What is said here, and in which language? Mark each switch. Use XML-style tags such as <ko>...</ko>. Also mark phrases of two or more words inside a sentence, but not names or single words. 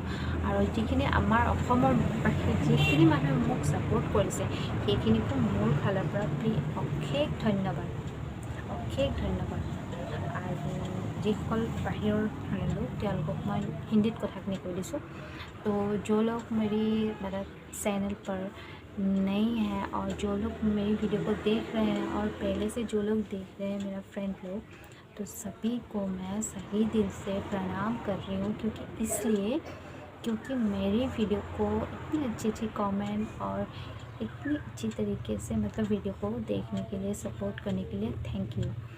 <as>আৰু যিখিনি আমাৰ অসমৰ বাসী যিখিনি মানুহে মোক ছাপোৰ্ট কৰিছে, সেইখিনিকো মোৰ ফালৰ পৰা অশেষ ধন্যবাদ, অশেষ ধন্যবাদ। আৰু যিসকল বাহিৰৰ লোক, তেওঁলোকক মই হিন্দীত কথাখিনি কৈ দিছোঁ।</as> <hi>तो जो लोग मेरी चैनल पर नई हैं और जो लोग मेरी वीडियो को देख रहे हैं और पहले से जो लोग देख रहे हैं, मेरा फ्रेंड लोग, तो सभी को मैं सही दिल से प्रणाम कर रही हूँ। क्योंकि मेरी वीडियो को इतनी अच्छी अच्छी कमेंट और इतनी अच्छी तरीके से वीडियो को देखने के लिए, सपोर्ट करने के लिए</hi> <en>thank you.</en>